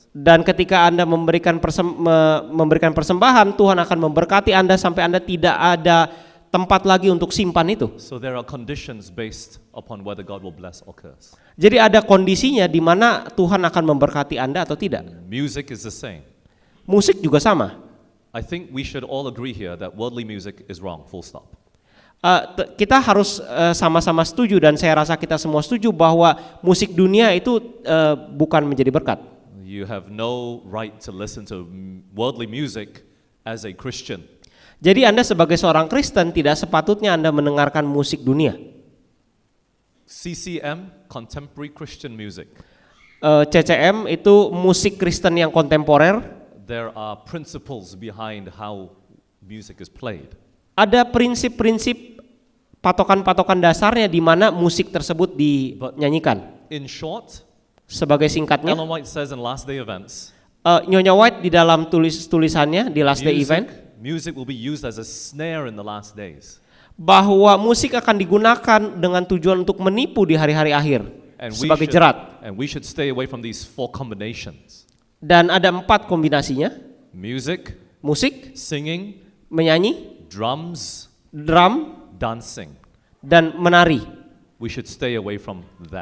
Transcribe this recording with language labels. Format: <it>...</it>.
<id>dan ketika Anda memberikan persembahan, Tuhan akan memberkati Anda sampai Anda tidak ada tempat lagi untuk simpan itu.</id> <en>So there are conditions based upon whether God will bless or curse.</en> <id>Jadi ada kondisinya di mana Tuhan akan memberkati Anda atau tidak.</id> <en>Music is the same.</en> <id>Musik juga sama.</id> <en>I think we should all agree here that worldly music is wrong, full stop.</en> <id>Kita harus sama-sama setuju dan saya rasa kita semua setuju bahwa musik dunia itu bukan menjadi berkat.</id> <en>You have no right to listen to worldly music as a Christian.</en> <id>Jadi Anda sebagai seorang Kristen tidak sepatutnya Anda mendengarkan musik dunia.</id> <en>CCM, contemporary Christian music.</en> <id>CCM itu musik Kristen yang kontemporer.</id> <en>There are principles behind how music is played.</en> <id>Ada prinsip-prinsip patokan-patokan dasarnya di mana musik tersebut dinyanyikan.</id> <en>In short,</en> <id>Sebagai singkatnya,</id> <en>Ellen White says in Last Day Events,</en> <id>Nyonya White di dalam tulisannya di Last Day Event</id> <en>music will be used as a snare in the last days.</en> <id>bahwa musik akan digunakan dengan tujuan untuk menipu di hari-hari akhir sebagai jerat.</id> <en>And we should stay away from these four combinations.</en> <id>Dan ada 4 kombinasinya:</id> <en>Music,</en> <id>musik,</id> <en>singing,</en> <id>menyanyi,</id> <en>drums,</en> <id>drum,</id> <en>dancing.</en> <id>dan menari.</id> <en>We should stay away from that.</en>